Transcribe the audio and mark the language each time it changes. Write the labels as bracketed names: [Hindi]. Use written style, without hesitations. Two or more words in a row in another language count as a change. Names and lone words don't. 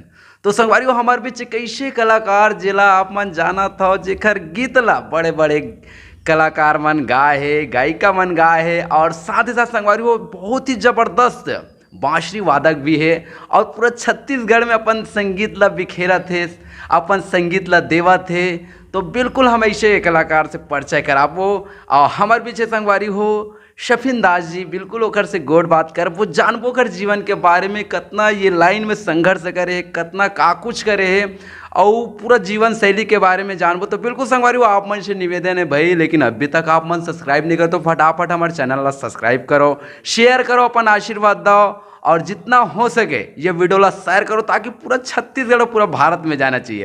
[Chhattisgarhi] तो संगवारी हो हमारे बीच एक ऐसे कलाकार जिला आप मन जाना था जेखर गीत ला बड़े बड़े कलाकार मन गाए है, गायिका मन गाए है और साथ ही साथ संगवारी वो बहुत ही ज़बरदस्त बांसुरी वादक भी है और पूरा छत्तीसगढ़ में अपन संगीत ला बिखेरा थे, अपन संगीत ला देवा थे। तो बिल्कुल हम ऐसे कलाकार से परिचय कराबो और हमारे पीछे संगवारी हो शफीन दास जी। बिल्कुल ओकर से गोड बात कर वो जानबो कर जीवन के बारे में, कितना ये लाइन में संघर्ष करे, कितना का कुछ करे है और पूरा जीवन शैली के बारे में जानबो। तो बिल्कुल संगवारी वो आप मन से निवेदन है भाई, लेकिन अभी तक आप मन सब्सक्राइब नहीं करो तो फटाफट हमारे चैनल ला सब्सक्राइब करो, शेयर करो, अपन आशीर्वाद दो और जितना हो सके ये वीडियो ला शेयर करो ताकि पूरा छत्तीसगढ़ और पूरा भारत में जाना चाहिए।